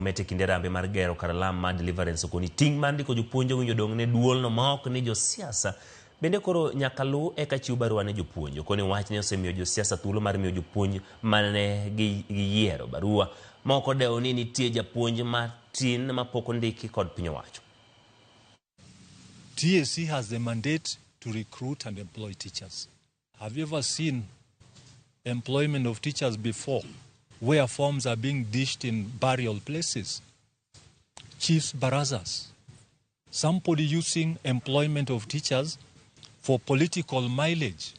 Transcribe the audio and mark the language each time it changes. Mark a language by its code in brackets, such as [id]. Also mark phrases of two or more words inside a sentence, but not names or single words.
[luo] Mete kinde rambe mar gero kar lam mar deliverance koni ting mar ndiko jopuonj winjo dong ne duol no ma ok ni josiasa bende koro nyaka lu eka chiw barua ne jopuonj koni wach ne osemiyo josiasa thuolo mar miyo jopuonj mane gi yiero barua moko dewo ni nitie japuonj matin mapok ondiki kod piny owacho. [en] TSC has the mandate to recruit and employ teachers. Have you ever seen employment of teachers before, where forms are being dished in burial places? Chiefs barazas. Somebody using employment of teachers for political mileage.